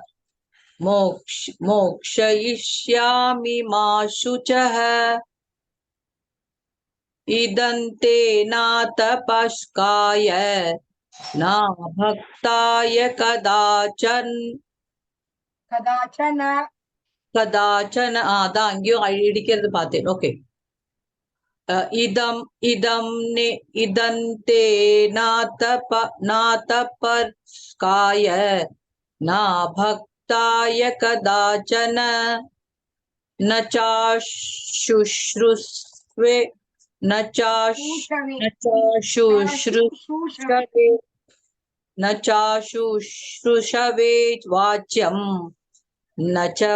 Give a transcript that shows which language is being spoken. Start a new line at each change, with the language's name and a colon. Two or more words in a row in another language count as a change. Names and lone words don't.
Sanskrit: मोक्षयिष्यामि मा शुचः इदं ते नातपस्काय न भक्ताय कदाचन
Tamil: அதான் அங்கேயும் இடிக்கிறது பார்த்தேன்.
Sanskrit: ஓகே, इदं ते नातपस्काय न भक्ताय कदाचन न चाशुश्रुष्वे न चाशुश्रुषवे वाच्यं न च